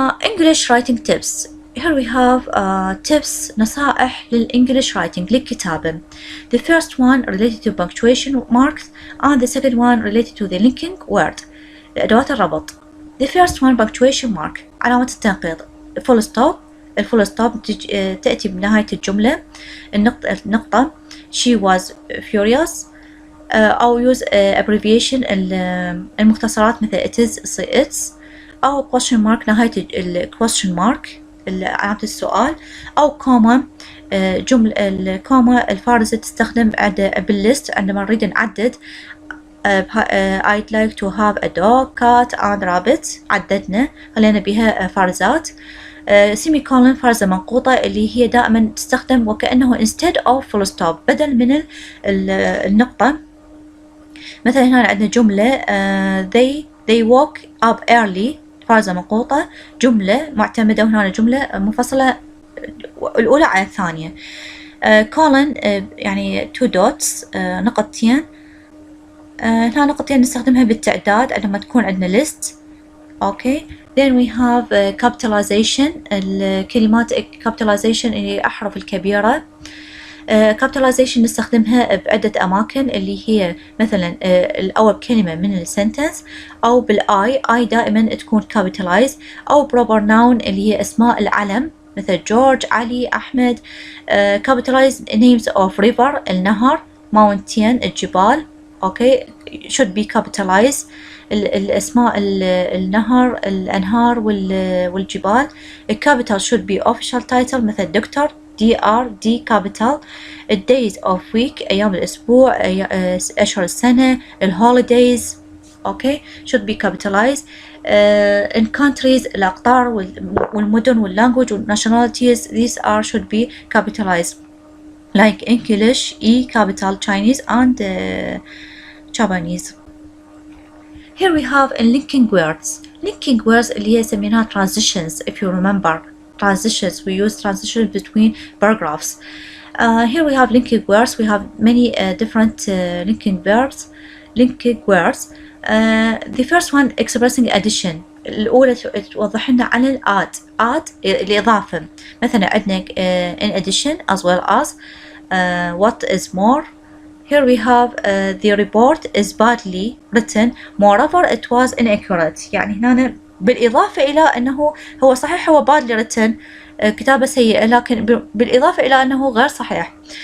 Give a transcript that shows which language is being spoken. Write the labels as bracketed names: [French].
[English] English writing tips. Here we have tips [Arabic] نصائح [English] للإنجليش writing [Arabic] للكتابة. [English] The first one related to punctuation marks and the second one related to the linking word، [Arabic] أدوات الربط. [English] The first one punctuation mark [Arabic] علامة التنقيط [English] full stop. [Arabic] الفول ستوب تأتي بنهاية الجملة. النقطة [English] she was furious. أو use abbreviation [Arabic] المختصرات مثل [English] it is it's. [Arabic] أو [English] question mark [Arabic] نهاية question mark علامة السؤال. أو كوما جملة الكوما الفارسة تستخدم بالليست عندما نريد نعدد. [English] I'd like to have a dog, cat and rabbit. [Arabic] عددنا خلينا بها فارزات. سيمي كولن فرزة منقوطة اللي هي دائما تستخدم وكأنه [English] instead of full stop [Arabic] بدل من النقطة. مثلا هنا عندنا جملة [English] they woke up early [Arabic] فرزة منقوطة جملة معتمدة وهنا جملة منفصلة الأولى على الثانية. كولن يعني [English] two dots [Arabic] نقطتين. هنا نقطتين نستخدمها بالتعداد عندما تكون عندنا list. [English] okay. Then we have capitalization. [Arabic] الكلمات capitalization اللي الأحرف الكبيرة. capitalization نستخدمها بعدة أماكن اللي هي مثلا الأول كلمة من السنتنس أو بالآي آي دائما تكون capitalize أو proper noun اللي هي أسماء العلم مثل جورج علي أحمد. [English] capitalize names of river [Arabic] النهر [English] mountain [Arabic] الجبال. [English] okay should be capitalized. [Arabic] الأسماء النهر الأنهار والجبال. [English] capital should be official title [Arabic] مثل دكتور [English] D capital. days of week [Arabic] أيام الأسبوع أشهر السنة. [English] holidays okay should be capitalized. in countries [Arabic] الأقطار والمدن [English] language nationalities these are should be capitalized like English E capital Chinese and Japanese. Here we have linking words. Linking words [Arabic] اللي هي سميناها [English] transitions. If you remember transitions, we use transitions between paragraphs. Here we have linking words. We have many different linking verbs. Linking words. The first one expressing addition. [Arabic] الأولى توضح لنا عن [English] add [Arabic] الإضافة. مثلا عندنا [English] in addition as well as what is more. Here we have the report is badly written. Moreover, it was inaccurate. [Arabic] يعني هنا بالإضافة إلى أنه هو صحيح هو [English] badly written [Arabic] كتابة سيئة لكن بالإضافة إلى أنه غير صحيح.